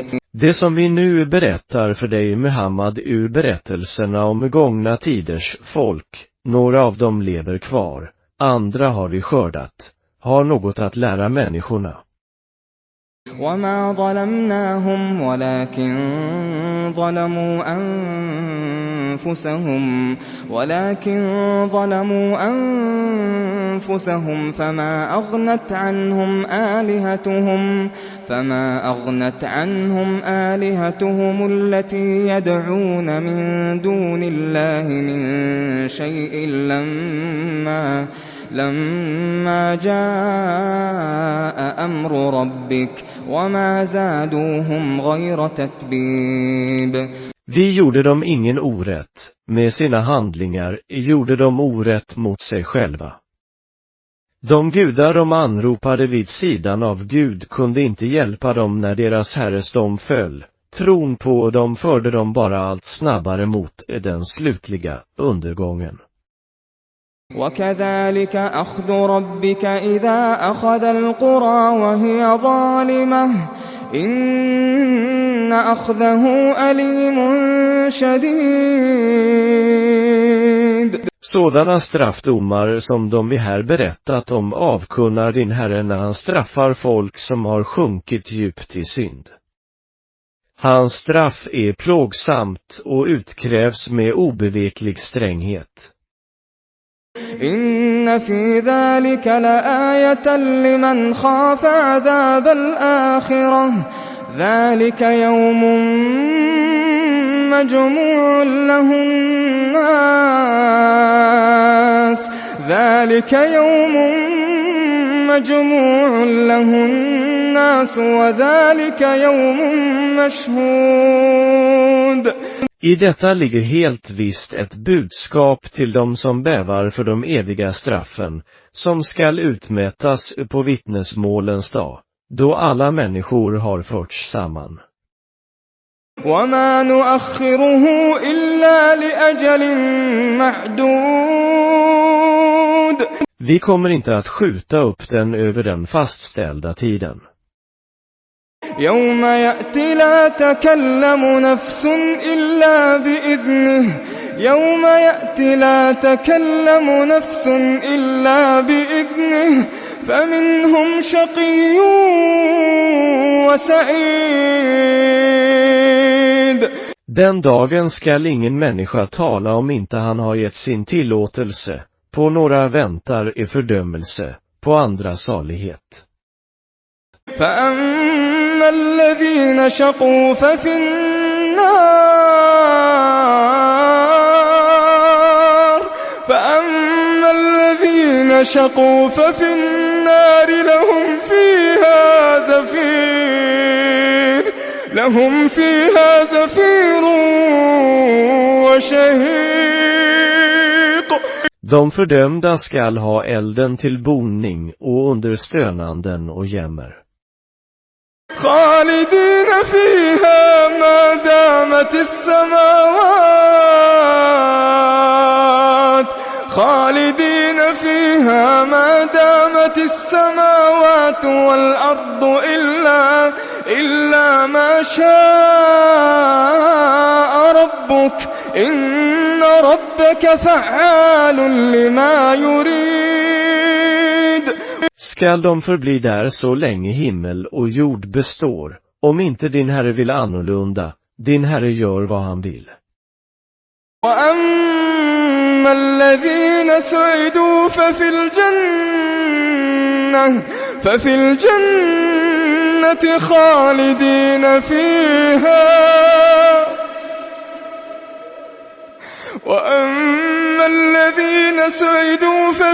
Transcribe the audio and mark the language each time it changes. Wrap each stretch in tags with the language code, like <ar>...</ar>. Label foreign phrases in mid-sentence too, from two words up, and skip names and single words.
<sv>Det som vi nu berättar för dig, Muhammad, ur berättelserna om gångna tiders folk, några av dem lever kvar, andra har vi skördat, har något att lära människorna.</sv> <ar>وما ظلمناهم ولكن ظلموا أنفسهم فما أغنت عنهم آلهتهم التي يدعون من دون الله من شيء لما جاء أمر ربك وما زادوهم غير تتبيب.</ar> <sv>Vi gjorde dem ingen orätt, med sina handlingar gjorde de orätt mot sig själva. De gudar de anropade vid sidan av Gud kunde inte hjälpa dem när deras herres dom föll. Tron på dem förde dem bara allt snabbare mot den slutliga undergången.</sv> <ar>وكذلك أخذ ربك إذا أخذ القرى وهي ظالمة إن أخذه أليم شديد.</ar> <sv>Sådana straffdomar som de vi här berättat om avkunnar din Herre när han straffar folk som har sjunkit djupt i synd. Hans straff är plågsamt och utkrävs med obeveklig stränghet.</sv> <ar>إن في ذلك لآية لمن خاف عذاب الآخرة ذلك يوم مجموع له الناس وذلك يوم مشهود.</ar> <sv>I detta ligger helt visst ett budskap till dem som bävar för de eviga straffen, som skall utmätas på vittnesmålens dag, då alla människor har förts samman.</sv> <ar>وَمَا نُؤَخِّرُهُ إِلَّا لِأَجَلٍ مَّعْدُودٍ.</ar> <sv>Vi kommer inte att skjuta upp den över den fastställda tiden.</sv> <ar>يوم يأتي لا تكلم نفس إلا بإذنه فمنهم شقي وسعيد.</ar> <sv>Den dagen skall ingen människa tala om inte han har gett sin tillåtelse. På några väntar är fördömelse, på andra salighet.</sv> <ar>فأما الذين شقوا ففي النار لهم فيها زفير وشهيق.</ar> <sv>De fördömda skall ha elden till boning och under stönanden och jämmer.</sv> <ar>خالدين فيها ما دامت السماوات والأرض إلا ما شاء ربك إن ربك فعال لما يريد.</ar> <sv>Skall de förbli där så länge himmel och jord består, om inte din Herre vill annorlunda, din Herre gör vad han vill.</sv> <ar>وَأَمَّا الَّذِينَ سُعِدُوا ففي الجنة خالدين فيها وأما الذين سعدوا</ar>